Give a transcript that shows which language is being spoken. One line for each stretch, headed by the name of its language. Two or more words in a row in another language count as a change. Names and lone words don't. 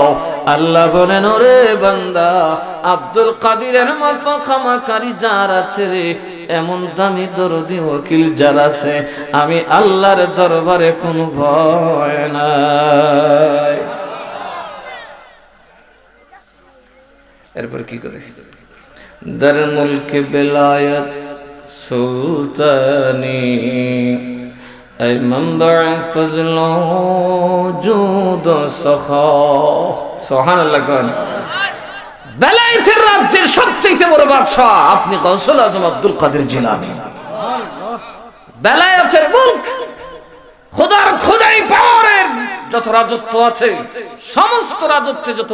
Bangla: আল্লাহ বলেন, ওরে বান্দা, আব্দুল কাদিরের মতো ক্ষমাকারী যার আছে রে, এমন দামি দরদি ওকিল যার আছে, আমি আল্লাহর দরবারে কোনো ভয় নাই। এরপর কি করে?
Persian: در ملک بلایت سلطانی ای منبع فضل و جود و سخا
Bangla: সুবহানাল্লাহ কোন বেলায়েতের রাজ্যের সবচেয়ে বড় বাদশা আপনি গৌসুল আজম আব্দুল কাদের জিলানী বেলায়েতের মুলক খোদার খোদাই পাওয়ারের যত রাজত্ব আছে সমস্ত রাজত্বে যত